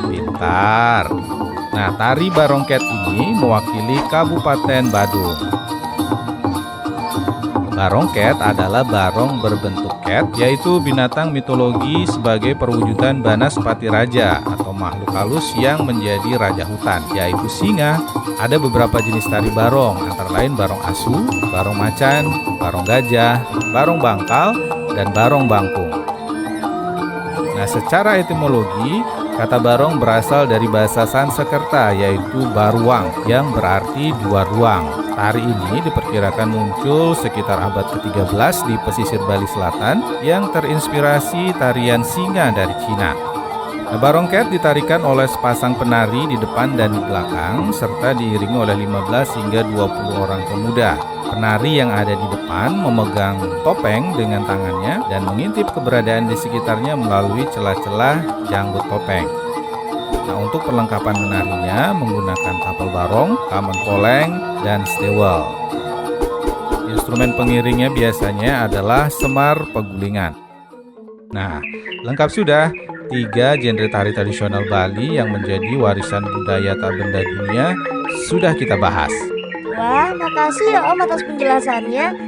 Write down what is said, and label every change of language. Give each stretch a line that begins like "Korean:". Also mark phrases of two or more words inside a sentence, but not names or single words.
Indonesian: Pintar. Nah, tari barongket ini mewakili Kabupaten Badung. Barongket adalah barong berbentuk ket, yaitu binatang mitologi sebagai perwujudan Banaspati Raja atau makhluk halus yang menjadi raja hutan, yaitu singa. Ada beberapa jenis tari barong, antara lain barong asu, barong macan, barong gajah, barong bangkal, dan barong bangkung. Nah, secara etimologi, kata barong berasal dari bahasa Sanskerta, yaitu baruang, yang berarti dua ruang. Tari ini diperkirakan muncul sekitar abad ke-13 di pesisir Bali Selatan yang terinspirasi tarian singa dari Cina. Nah, barongket ditarikan oleh sepasang penari di depan dan di belakang serta diiringi oleh 15 hingga 20 orang pemuda. Penari yang ada di depan memegang topeng dengan tangannya dan mengintip keberadaan di sekitarnya melalui celah-celah janggut topeng. Nah, untuk perlengkapan menarinya menggunakan tapel barong, kamen poleng, dan stewel. Instrumen pengiringnya biasanya adalah semar pegulingan. Nah, lengkap sudah 3 genre tari tradisional Bali yang menjadi warisan budaya tak benda dunia sudah kita bahas. Wah, makasih ya Om atas penjelasannya.